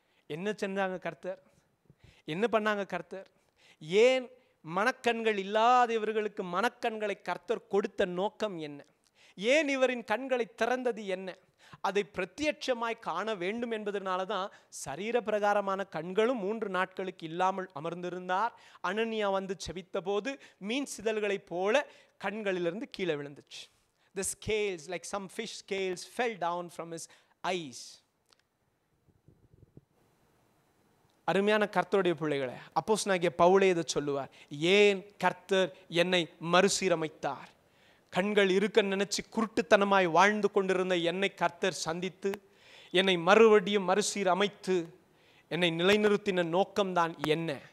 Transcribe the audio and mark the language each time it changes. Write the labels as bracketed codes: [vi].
[ta] என்ன செஞ்சாங்க கர்த்தர்? என்ன பண்ணாங்க கர்த்தர்? ஏன் மனக்கண்கள் இல்லாதவர்களுக்கு மனக்கண்களை கர்த்தர் கொடுத்த நோக்கம் என்ன? ஏன் இவரின் கண்களை திறந்தது என்ன? அதை பிரத்யட்சமாய் காண வேண்டும் என்பதனால தான் சரீர பிரகாரமான கண்களும் 3 நாட்களுக்கு இல்லாமல் அமர்ந்திருந்தார். அனனியா வந்து செபித்த போது மீன் சிதல்களை போல கண்களிலிருந்து கீழே விழுந்துச்சு. [en] The scales, like some fish scales, fell down from his eyes. [ta] அருமையான கர்த்தருடைய பிள்ளைகளே, அப்போஸ்தலனாகிய பவுலே இதை சொல்லுவார். ஏன் கர்த்தர் என்னை மறுசீரமைத்தார்? கண்கள் இருக்க நினைச்சு குருட்டுத்தனமாய் வாழ்ந்து கொண்டிருந்த என்னை கர்த்தர் சந்தித்து என்னை மறுபடியும் மறுசீரமைத்து என்னை நிலைநிறுத்தின நோக்கம்தான் என்ன?